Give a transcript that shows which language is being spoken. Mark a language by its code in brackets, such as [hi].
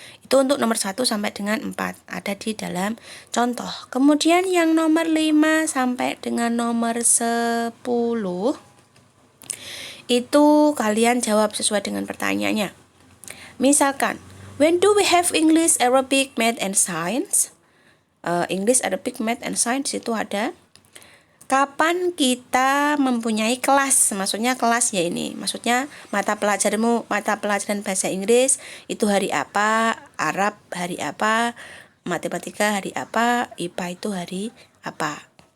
[id] Itu untuk nomor 1 sampai dengan 4 ada di dalam contoh. Kemudian yang nomor 5 sampai dengan nomor 10 Itu kalian jawab sesuai dengan pertanyaannya. Misalkan, [en] when do we have English, Arabic, Math, and Science? English, Arabic, Math, and Science [id] itu ada. Kapan kita mempunyai kelas? Maksudnya kelas ya ini. Maksudnya mata pelajaran bahasa Inggris itu hari apa, Arab hari apa, matematika hari apa, IPA itu hari apa.